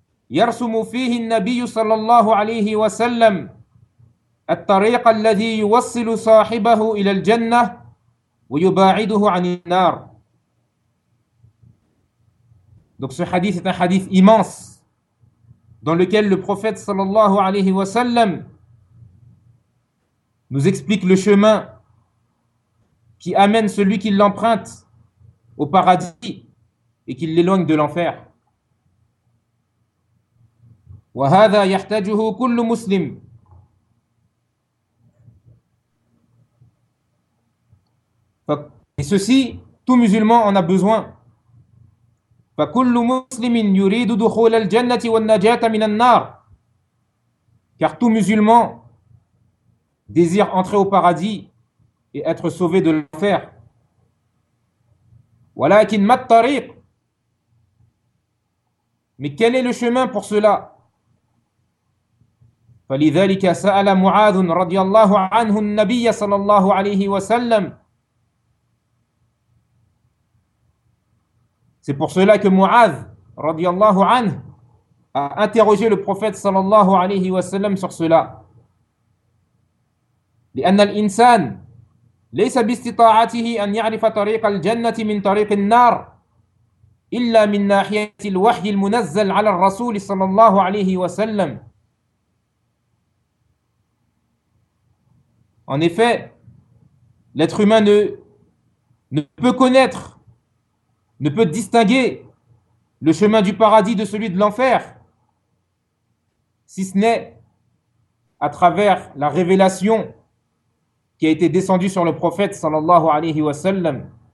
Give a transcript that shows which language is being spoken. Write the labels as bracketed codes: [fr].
[ar] يرسم فيه النبي صلى الله عليه وسلم الطريق الذي يوصل صاحبه إلى الجنة ويباعده عن النار. [fr] Donc ce hadith est un hadith immense dans lequel le prophète [ar] صلى الله عليه وسلم [fr] nous explique le chemin qui amène celui qui l'emprunte au paradis et qui l'éloigne de l'enfer. [ar] وهذا يحتاجه كل مسلم. [fr] Et ceci, tout musulman en a besoin. [ar] فكل مسلم يريد دخول الجنة والنجاة من النار. [fr] Car tout musulman désire entrer au paradis et être sauvé de l'enfer. [ar] ولكن ما الطريق. [fr] Mais quel est le chemin pour cela? [ar] فلذلك سأل معاذ رضي الله عنه النبي صلى الله عليه وسلم. [fr] C'est pour cela que Mu'adh [ar] رضي الله عنه [fr] a interrogé le prophète [ar] صلى الله عليه وسلم [fr] sur cela. [ar] لأن الإنسان ليس باستطاعته أن يعرف طريق الجنة من طريق النار إلا من ناحية الوحي المنزل على الرسول صلى الله عليه وسلم. [fr] En effet, l'être humain ne peut connaître, ne peut distinguer le chemin du paradis de celui de l'enfer, si ce n'est à travers la révélation qui a été descendue sur le prophète [ar] sallallahu alayhi wa sallam.